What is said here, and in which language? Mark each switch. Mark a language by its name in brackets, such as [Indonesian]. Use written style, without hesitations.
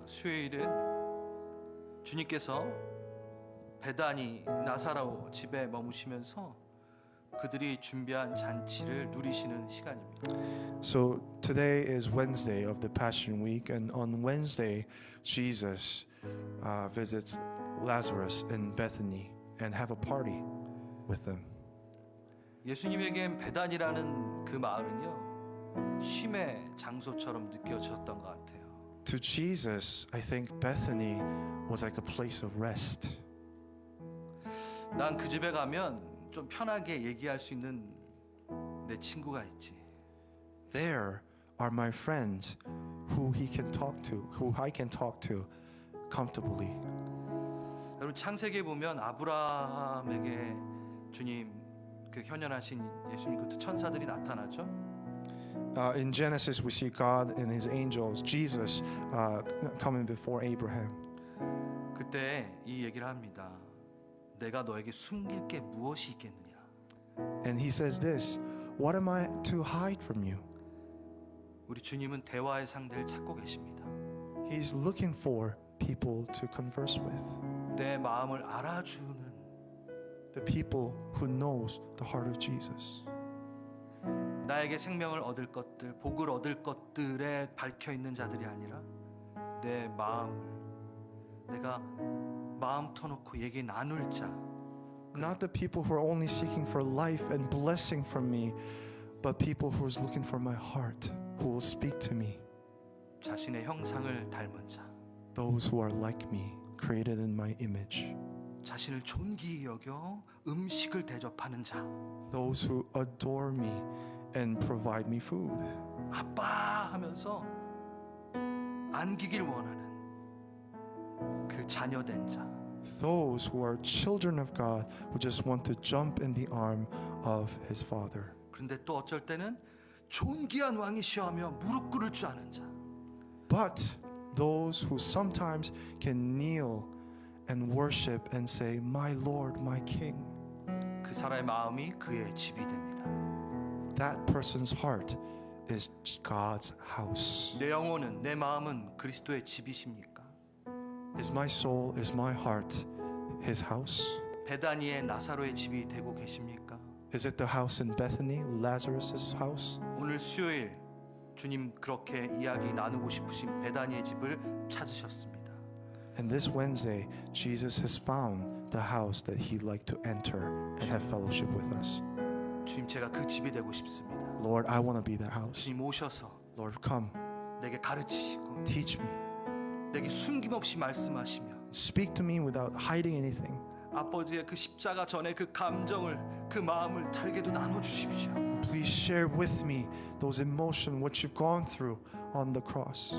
[Korean] 수요일은 주님께서 베다니 나사로 집에 머무시면서 그들이 준비한 잔치를 누리시는 시간입니다. [English] So today is Wednesday of the Passion Week, and on Wednesday, Jesus visits Lazarus in Bethany and have a party with them. [Korean] 예수님에겐 베단이라는 그 마을은요 쉼의 장소처럼 느껴졌던 것 같아요. [English] To Jesus, I think Bethany was like a place of rest. [Korean] 난 그 집에 가면 좀 편하게 얘기할 수 있는 내 친구가 있지. [English] There are my friends who I can talk to comfortably. [Korean] 여러분 창세기에 보면 아브라함에게 주님 그 현현하신 예수님 그 천사들이 나타나죠. [English] In Genesis, we see God and His angels, Jesus, coming before Abraham. [Korean] 그때 이 얘기를 합니다. 내가 너에게 숨길 게 무엇이 있겠느냐? [English] And He says this, what am I to hide from you? [Korean] 우리 주님은 대화의 상대를 찾고 계십니다. [English] He's looking for people to converse with. [Korean] 내 마음을 알아주는 [English] The people who knows the heart of Jesus. [Korean] 나에게 생명을 얻을 것들, 복을 얻을 것들에 밝혀 있는 자들이 아니라 내 마음을 내가 마음 터놓고 얘기 나눌 자. [English] Not the people who are only seeking for life and blessing from me, but people who is looking for my heart, who will speak to me. [Korean] 자신의 형상을 닮은 자. [English] Those who are like me, created in my image. [Korean] 자신을 존귀히 여겨 음식을 대접하는 자. [English] Those who adore me and provide me food. [Korean] 아빠 하면서 안기길 원하는 그 자녀된 자. [English] Those who are children of God who just want to jump in the arm of His Father. [Korean] 그런데 또 어쩔 때는 존귀한 왕이시여 하며 무릎 꿇을 줄 아는 자. [English] But those who sometimes can kneel and worship and say, "My Lord, my King," [Korean] 그 사람의 마음이 그의 집이 됩니다. [English] that person's heart is God's house. [Korean] 내 영혼은, 내 마음은 그리스도의 집이십니까? [English] Is my soul, is my heart His house? [Korean] 베다니의 나사로의 집이 되고 계십니까? [English] Is it the house in Bethany, Lazarus' house? [Korean] 오늘 수요일 주님 그렇게 이야기 나누고 싶으신 베다니의 집을 찾으셨습니다. [English] And this Wednesday, Jesus has found the house that He'd like to enter and have fellowship with us. [Korean] 주님, 제가 그 집이 되고 싶습니다. [English] Lord, I want to be that house. [Korean] 주님 오셔서 [English] Lord, come, [Korean] 내게 가르치시고 [English] teach me. [Korean] 내게 숨김없이 말씀하시며 [English] Speak to me without hiding anything. [Korean] 아버지의 그 십자가 전에 그 감정을, 그 마음을 달게도 나눠주십시오. [English] Please share with me those emotions, what you've gone through on the cross.